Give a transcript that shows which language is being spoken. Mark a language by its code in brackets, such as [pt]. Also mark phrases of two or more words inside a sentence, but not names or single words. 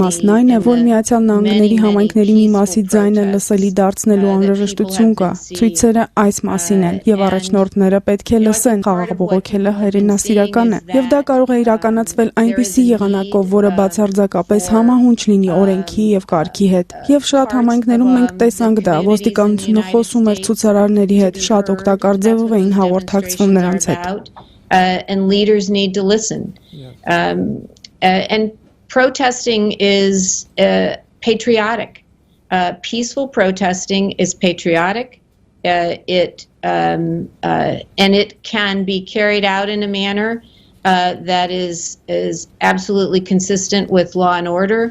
[hy] մասն այն է, որ Միացյալ Նահանգների համայնքների մի մասի ձայնը լսելի դարձնելու անհրաժեշտություն կա։ Ցույցերը այս մասին են եւ առաջնորդները պետք է լսեն խաղաղ բողոքելը հայրենասիրական է եւ դա կարող է իրականացվել այնպիսի եղանակով, որը բացարձակապես համահունչ լինի օրենքի եւ կարգի հետ։ Եվ շատ համայնքներում մենք տեսանք դա, ոստիկանությունը խոսում էր ցուցարարների հետ, շատ օգտակար ձևով էին հաղորդակցվում նրանց հետ։ [en] And leaders need to listen. And protesting is patriotic. Peaceful protesting is patriotic. And it can be carried out in a manner that is absolutely consistent with law and order.